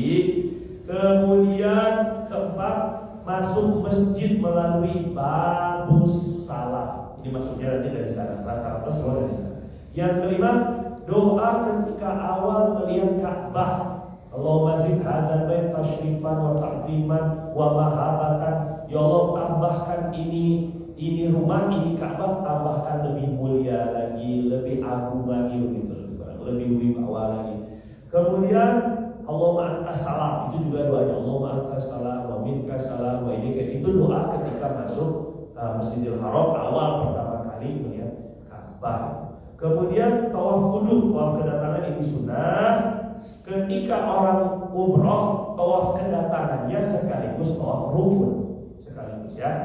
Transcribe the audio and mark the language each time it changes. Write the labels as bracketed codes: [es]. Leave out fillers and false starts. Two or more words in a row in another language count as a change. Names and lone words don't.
[id] Kemudian keempat, masuk masjid melalui [ar] باب الصلاة. [id] Ini maksudnya nanti dari sana, rata-rata semua dari sana. Yang kelima, doa ketika awal melihat Ka'bah. [ar] اللهم زد هذا البيت تشريفا وتعظيما ومهابة. [id] Ya Allah, tambahkan ini rumah, ini Ka'bah, tambahkan lebih mulia lagi, lebih agung lagi, begitu, lebih wibawa lagi. Kemudian [ar] اللهم أنت السلام, [id] itu juga doanya. [ar] اللهم أنت السلام ومنك السلام وإليك. [id] Itu doa ketika masuk Masjidil Haram awal pertama kali melihat Ka'bah. Kemudian [ar] طواف القدوم, [id] tawaf kedatangan ini sunnah. Ketika orang umroh, tawaf kedatangannya sekaligus tawaf rukun sekaligus ya.